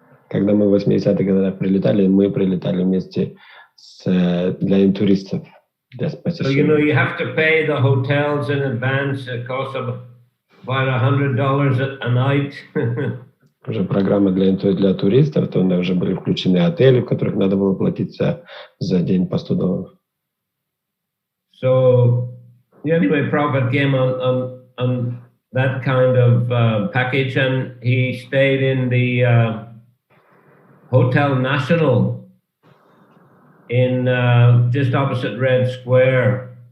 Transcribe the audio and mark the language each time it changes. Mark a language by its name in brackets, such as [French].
[Russian] Когда мы в 80-х годах прилетали, мы прилетали вместе для интуристов. [English] So, you have to pay the hotels in advance. It costs about $100 a night. [Russian] Уже программа для туристов, то уже были включены отели, в которых надо было платить за день по $100. [English] So, anyway, Prabhupada came on that kind of package, and he stayed in the Hotel National in just opposite Red Square.